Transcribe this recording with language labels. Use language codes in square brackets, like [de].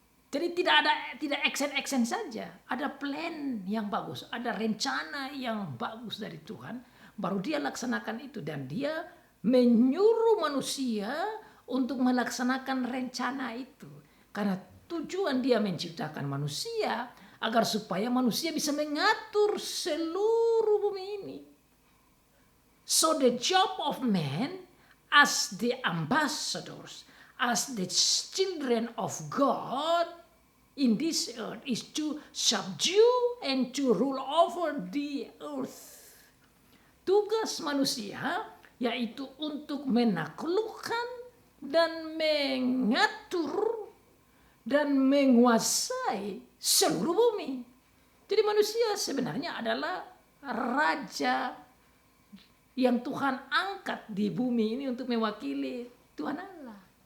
[id] Jadi tidak action saja, ada plan yang bagus, ada rencana yang bagus dari Tuhan, baru dia laksanakan itu, dan dia menyuruh manusia untuk melaksanakan rencana itu. Karena tujuan dia menciptakan manusia agar supaya manusia bisa mengatur seluruh bumi ini. [en] So the job of man as the ambassadors, as the children of God in this earth is to subdue and to rule over the earth. [id] Tugas manusia yaitu untuk menaklukkan dan mengatur dan menguasai seluruh bumi. Jadi manusia sebenarnya adalah raja yang Tuhan angkat di bumi ini untuk mewakili Tuhan Allah.